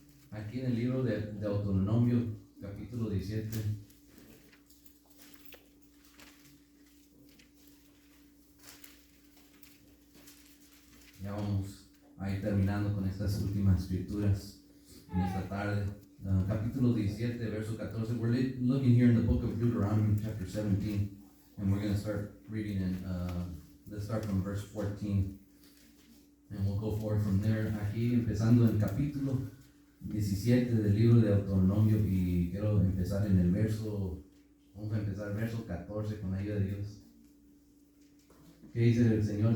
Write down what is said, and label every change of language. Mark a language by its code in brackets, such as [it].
[es] Aquí en el libro de Deuteronomio, capítulo 17. Ya vamos a ir terminando con estas últimas escrituras en esta tarde. Capítulo 17, verso 14. [en] We're looking here in the book of Deuteronomy, chapter 17, and we're going to start reading let's start from verse 14, and we'll go forward from there. [es] Aquí empezando el capítulo 17 del libro de Deuteronomio, y quiero empezar en el vamos a empezar el verso 14 con la ayuda de Dios. ¿Qué dice el Señor?